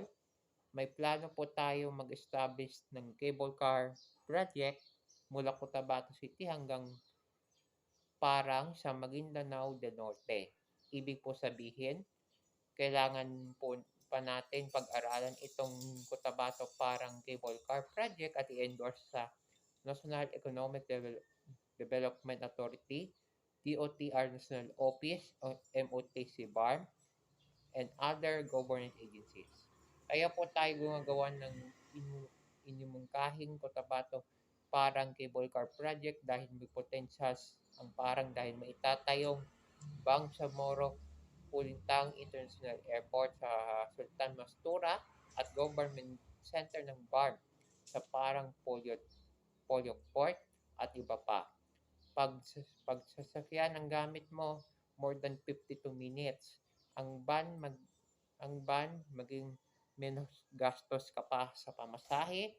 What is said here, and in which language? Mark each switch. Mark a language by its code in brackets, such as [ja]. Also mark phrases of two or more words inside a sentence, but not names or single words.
[tl] May plano po tayo mag-establish ng cable car project mula Cotabato City hanggang Parang sa Maguindanao del Norte. Ibig po sabihin, kailangan po pa natin pag-aralan itong Cotabato Parang Cable Car Project at i-endorse sa National Economic Development Authority, DOTR National Office, MOTC BARM, [en] and other government agencies. [tl] Kaya po tayo gumagawa ng inimungkahing Cotabato Parang Cable Car Project dahil may potentials ang Parang dahil maitatayong Bangsamoro Pulintang International Airport sa Sultan Mastura at Government Center ng BARM sa Parang Polyo Port at iba pa. Pagsasakyan ang gamit mo, [en] more than 52 minutes. [tl] Ang van maging menos gastos ka pa sa pamasahe.